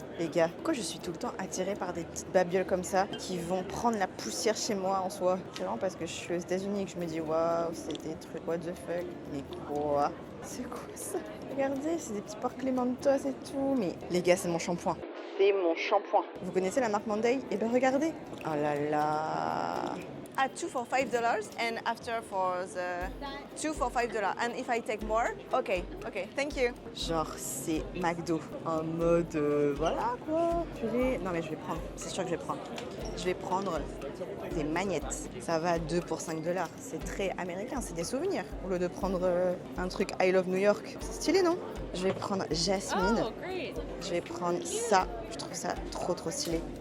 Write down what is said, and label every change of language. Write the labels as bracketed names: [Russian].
[French] Les gars, pourquoi je suis tout le temps attirée par des petites babioles comme ça qui vont prendre la poussière chez moi en soi? C'est vraiment parce que je suis aux États-Unis et que je me dis waouh, c'est des trucs, [English] what the fuck? [French] Mais quoi? C'est quoi ça? Regardez, c'est des petits porcelains Mentos et tout. Mais les gars, c'est mon shampoing. C'est mon shampoing. Vous connaissez la marque Monday? Eh ben regardez. Oh là là. [English] Ah, 2 for $5 and after for the 2 for $5. And if I take more, okay, thank you. [French] Genre, c'est McDo. En mode, voilà quoi. Non mais je vais prendre, c'est sûr que je vais prendre. Je vais prendre des magnettes. Ça va à 2 pour $5. C'est très américain, c'est des souvenirs. Au lieu de prendre un truc I Love New York. C'est stylé, non? Je vais prendre Jasmine. [English] Oh, great. [French] Je vais prendre ça. Je trouve ça trop stylé.